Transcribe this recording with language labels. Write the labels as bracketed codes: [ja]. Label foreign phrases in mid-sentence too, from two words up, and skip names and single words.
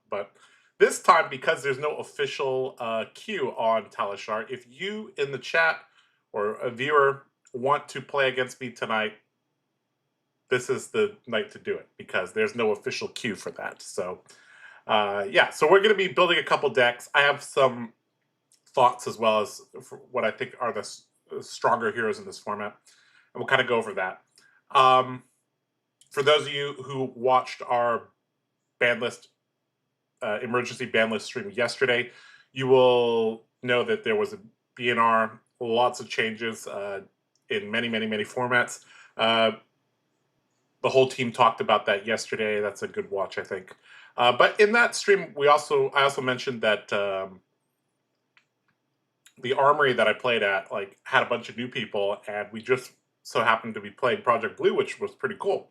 [en] But this time, because there's no official queue on Talishar, if you in the chat or a viewer want to play against me tonight, this is the night to do it because there's no official queue for that. So yeah, so we're going to be building a couple decks. I have some thoughts as well as what I think are the stronger heroes in this format, and we'll kind of go over that. For those of you who watched our ban list, emergency ban list stream yesterday, you will know that there was a BNR, lots of changes in many formats. The whole team talked about that yesterday. That's a good watch, I think. But in that stream, I also mentioned that the armory that I played at had a bunch of new people, and we just so happened to be playing Project Blue, which was pretty cool.